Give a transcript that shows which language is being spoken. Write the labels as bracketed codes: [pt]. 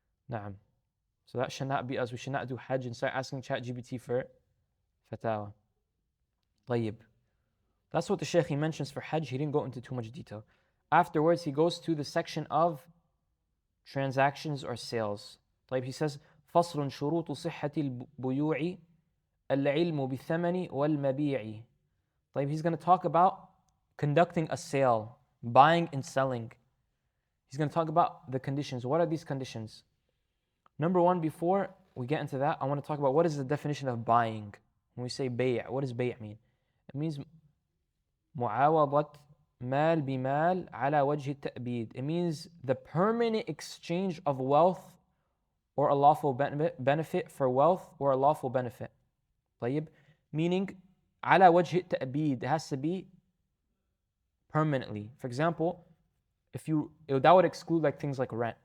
[ar] نعم. [en] So that should not be us. We should not do Hajj and start asking ChatGPT for fatawa. [ar] طيب. [en] That's what the Shaykh, he mentions for Hajj. He didn't go into too much detail. Afterwards, he goes to the section of transactions or sales. [ar] طيب, [en] he says [ar] فصل شروط صحة البيوع العلم بالثمن والمبيع. [en] طيب, he's going to talk about conducting a sale, buying and selling. He's going to talk about the conditions. What are these conditions? Number one, before we get into that, I want to talk about what is the definition of buying. When we say bay', what does bay' mean? It means [ar] معاوضة مال بمال على وجه التأبيد. [en] It means the permanent exchange of wealth or a lawful benefit for wealth or a lawful benefit. طيب, meaning [ar] على وجه التأبيد, [en] it has to be permanently. For example, that would exclude like things like rent.